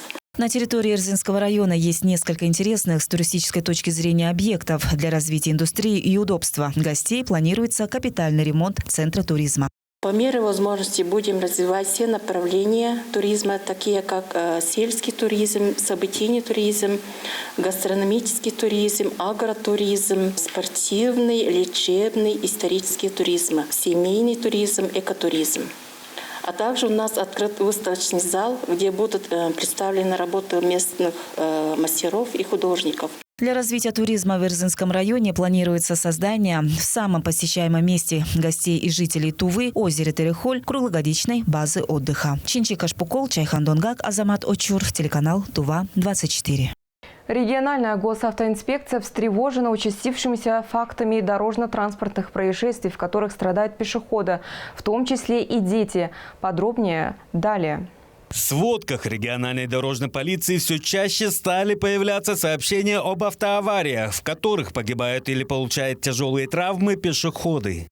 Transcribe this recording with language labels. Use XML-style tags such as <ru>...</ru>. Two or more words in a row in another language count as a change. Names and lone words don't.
<ru>На территории Эрзинского района есть несколько интересных с туристической точки зрения объектов. Для развития индустрии и удобства гостей планируется капитальный ремонт центра туризма. По мере возможности будем развивать все направления туризма, такие как сельский туризм, событийный туризм, гастрономический туризм, агротуризм, спортивный, лечебный, исторический туризм, семейный туризм, экотуризм. А также у нас открыт выставочный зал, где будут представлены работы местных мастеров и художников. Для развития туризма в Эрзинском районе планируется создание в самом посещаемом месте гостей и жителей Тувы, озере Терехоль, круглогодичной базы отдыха. Чинчи Кашпукол, Чайхан Донгак, Азамат Очур, телеканал Тува-24. Региональная госавтоинспекция встревожена участившимися фактами дорожно-транспортных происшествий, в которых страдают пешеходы, в том числе и дети. Подробнее далее. В сводках региональной дорожной полиции все чаще стали появляться сообщения об автоавариях, в которых погибают или получают тяжелые травмы пешеходы.</ru>